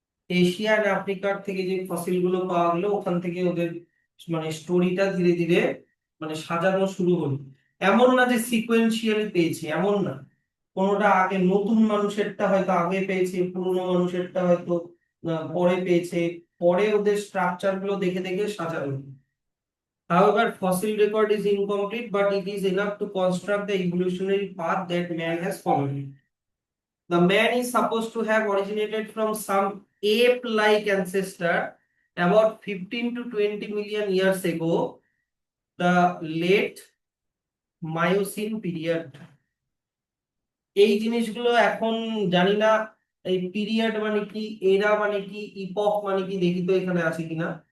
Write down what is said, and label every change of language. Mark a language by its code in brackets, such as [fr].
[bn] Asia and আফ্রিকার থেকে যে ফসিল গুলো পাওয়া গেল ওখান থেকে ওদের মানে স্টোরিটা ধীরে ধীরে মানে সাজানো শুরু হলো। এমন না যে সিকোয়েন্সিয়ালি পেয়েছে, এমন না। কোনোটা আগে নতুন মানুষেরটা হয়তো আগে পেয়েছে, পুরনো মানুষেরটা হয়তো পরে পেয়েছে, পরে ওদের স্ট্রাকচার গুলো দেখে দেখে সাজানো। [en] However, fossil record is incomplete, but it is enough to construct the evolutionary path that man has followed. The man is supposed to have originated from some ape-like ancestor about 15 to 20 million years ago, the late Miocene period. [bn] এই জিনিসগুলো এখন জানি না এই period মানে কি, এরা মানে কি, ইপক মানে কি, দেখি তো এখানে আছে কিনা।